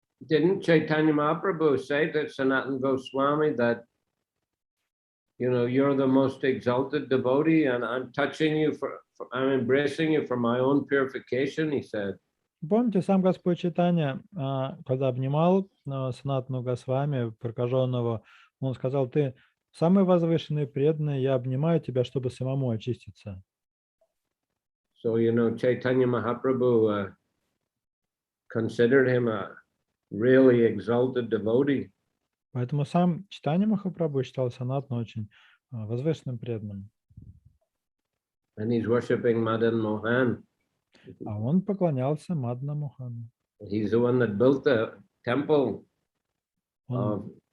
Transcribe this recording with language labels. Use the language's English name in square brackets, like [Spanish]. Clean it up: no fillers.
[English] Didn't Chaitanya Mahaprabhu say that Sanatana Goswami that, you know, you're the most exalted devotee and I'm touching you I'm embracing you for my own purification, he said. [Russian] Помните, сам Господь Чайтанья, когда обнимал Санатану Госвами, прокаженного, он сказал: ты самый возвышенный преданный, я обнимаю тебя, чтобы самому очиститься. [English] So, you know, Chaitanya Mahaprabhu considered him a really exalted devotee. [Russian] Поэтому сам Чайтанья Махапрабху считал Санатану очень возвышенным преданным. [English] And he's worshipping Madan Mohan. [Russian] А он поклонялся Мадна Мохану. [English] He's the one that built the temple of